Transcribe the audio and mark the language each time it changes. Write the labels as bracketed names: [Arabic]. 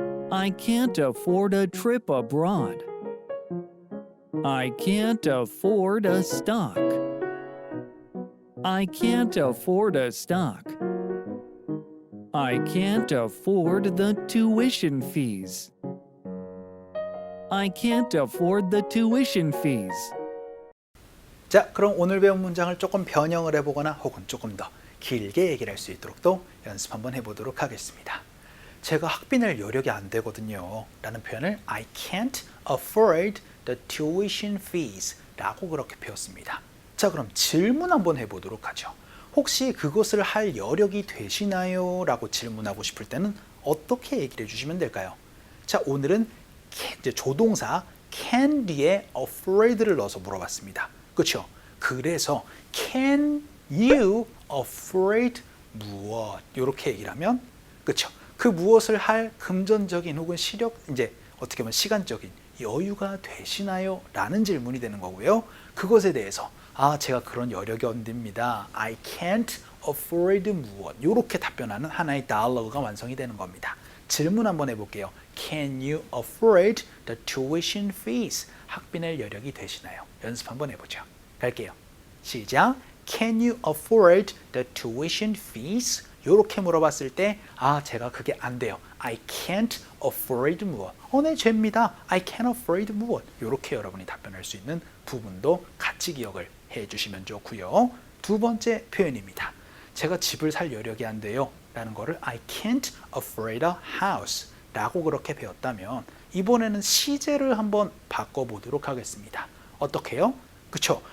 [English] I can't afford a trip abroad. I can't afford a stock. I can't afford a stock. I can't afford the tuition fees. I can't afford the tuition fees. [Korean] 자, 그럼 오늘 배운 문장을 조금 변형을 해보거나 혹은 조금 더 길게 얘기를 할 수 있도록 또 연습 한번 해보도록 하겠습니다. 제가 학비낼 여력이 안 되거든요 라는 표현을 [English] I can't afford the tuition fees [Korean] 라고 그렇게 배웠습니다. 자, 그럼 질문 한번 해보도록 하죠. 혹시 그것을 할 여력이 되시나요? 라고 질문하고 싶을 때는 어떻게 얘기를 해주시면 될까요? 자, 오늘은 이제 조동사 can 뒤에 afford를 넣어서 물어봤습니다. 그렇죠? [English] 그래서 can you afford 무엇? [Korean] 이렇게 얘기를 하면 그렇죠? 그 무엇을 할 금전적인 혹은 이제 어떻게 보면 시간적인 여유가 되시나요? 라는 질문이 되는 거고요. 그것에 대해서 제가 그런 여력이 안 됩니다. [English] I can't afford 무엇? [Korean] 이렇게 답변하는 하나의 다이얼로그가 완성이 되는 겁니다. 질문 한번 해볼게요. [English] Can you afford the tuition fees? [Korean] 학비 낼 여력이 되시나요? 연습 한번 해보죠. 갈게요. 시작. [English] Can you afford the tuition fees? [Korean] 이렇게 물어봤을 때 제가 그게 안 돼요. [English] I can't afford 무엇? [Korean] 네, 죄입니다. [English] I can't afford 무엇? [Korean] 이렇게 여러분이 답변할 수 있는 부분도 같이 기억을 해주시면 좋고요. 두 번째 표현입니다. 제가 집을 살 여력이 안 돼요 라는 거를 [English] I can't afford a house [Korean] 라고 그렇게 배웠다면 이번에는 시제를 한번 바꿔보도록 하겠습니다. 어떻게요? 그쵸?